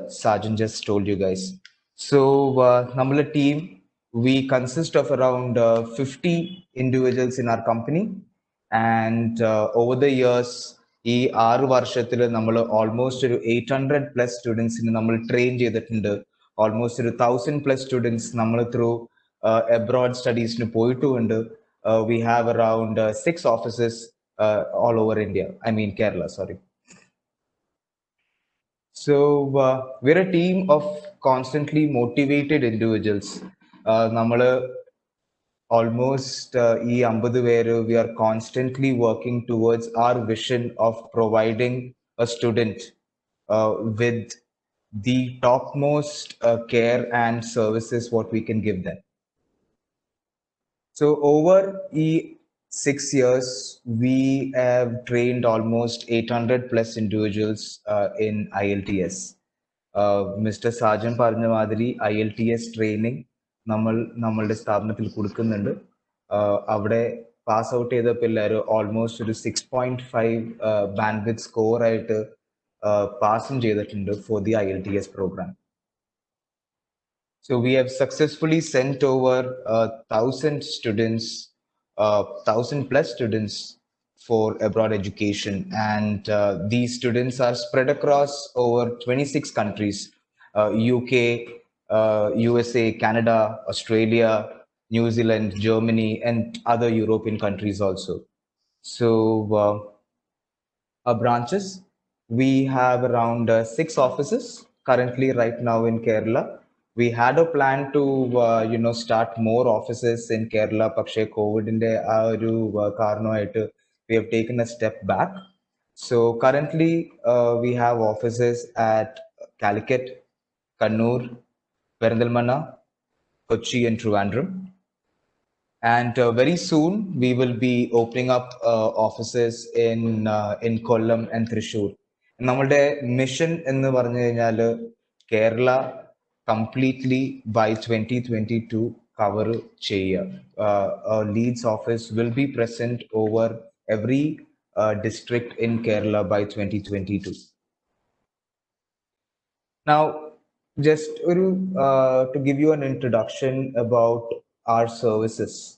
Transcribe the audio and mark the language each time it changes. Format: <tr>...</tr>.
<en>Sargent just told you guys. So Namala team, we consist of around 50 individuals in our company, and over the years</en> <ml>ഈ 6 വർഷത്തിൽ നമ്മൾ almost ഒരു 800 plus സ്റ്റുഡൻസിന് നമ്മൾ train ചെയ്തിട്ടുണ്ട്. Almost ഒരു 1000 പ്ലസ് സ്റ്റുഡൻസ് നമ്മൾ through abroad സ്റ്റഡീസിന് പോയിട്ടുമുണ്ട്.</ml> <en>We have around 6 offices all over India. I mean Kerala, sorry. So we're a team of constantly motivated individuals. നമ്മള് almost we are constantly working towards our vision of providing a student with the topmost care and services what we can give them. So over 6 years, we have trained almost 800 plus individuals in IELTS. Mr.</en> <ml>Sargent പറഞ്ഞ മാതിരി IELTS training നമ്മളുടെ സ്ഥാപനത്തിൽ കൊടുക്കുന്നുണ്ട്. അവിടെ pass out ചെയ്ത പിള്ളേർ almost ഒരു 6.5 bandwidth score ആയിട്ട് പാസും ചെയ്തിട്ടുണ്ട്</ml> <en>For the IELTS programme. So we have successfully sent over 1,000 students, 1,000+ students for abroad education, and these students are spread across over 26 countries: UK, USA, Canada, Australia, New Zealand, Germany, and other European countries also. So our branches, we have around 6 offices currently right now in Kerala. We had a plan to start more offices in Kerala,</en> <ml>പക്ഷേ കോവിഡിന്റെ ആ ഒരു കാരണമായിട്ട്</ml> <en>we have taken a step back. So currently we have offices at Calicut, Kannur, Perindalmanna, Kochi, and Trivandrum. And very soon we will be opening up offices in Kollam and Thrissur.</en> <ml>നമ്മളുടെ mission എന്ന് പറഞ്ഞു കഴിഞ്ഞാൽ Kerala completely by 2022 cover ചെയ്യുക.</ml> <en>Leads office will be present over every district in Kerala by 2022. Now, just to give you an introduction about our services.</en>